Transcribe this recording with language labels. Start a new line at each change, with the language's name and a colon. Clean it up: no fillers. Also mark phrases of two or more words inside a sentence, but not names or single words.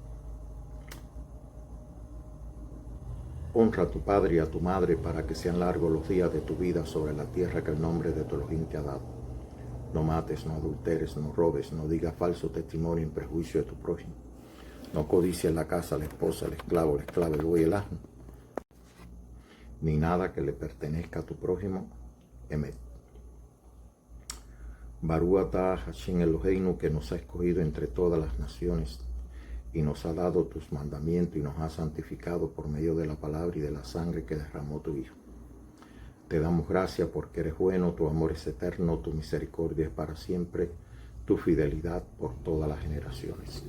Spanish: Honra a tu padre y a tu madre para que sean largos los días de tu vida sobre la tierra que el nombre de tu Elohim te ha dado. No mates, no adulteres, no robes, no digas falso testimonio en perjuicio de tu prójimo. No codicies la casa, la esposa, el esclavo, la esclava, el buey y el asno, ni nada que le pertenezca a tu prójimo. Emet.
Hebrew: ברוך אתה השם אלהינו,
Spanish: que nos ha escogido entre todas las naciones y nos ha dado tus mandamientos y nos ha santificado por medio de la palabra y de la sangre que derramó tu Hijo. Te damos gracias porque eres bueno, tu amor es eterno, tu misericordia es para siempre, tu fidelidad por todas las generaciones.